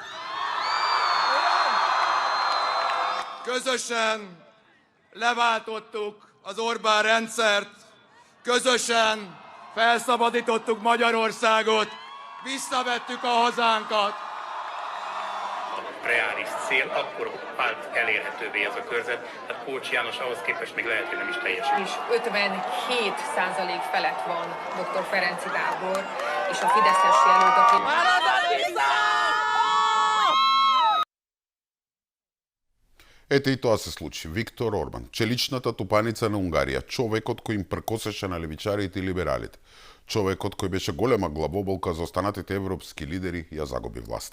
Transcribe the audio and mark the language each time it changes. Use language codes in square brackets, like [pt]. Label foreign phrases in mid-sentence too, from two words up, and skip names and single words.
[hu] Közösen leváltottuk az Orbán rendszert, közösen felszabadítottuk Magyarországot, visszavettük a hazánkat. A reális cél akkor vált elérhetővé ez a körzet, tehát Kócz János ahhoz képest még lehet, hogy nem is teljesül. És 57% felett van dr. Ferenczy Gábor, és a fideszes jelölt, aki... [mk] Ете и тоа се случи. Виктор Орбан, челичната тупаница на Унгарија, човекот кој им пркосеше на левичарите и либералите, човекот кој беше голема главоболка за останатите европски лидери, ја загуби власта.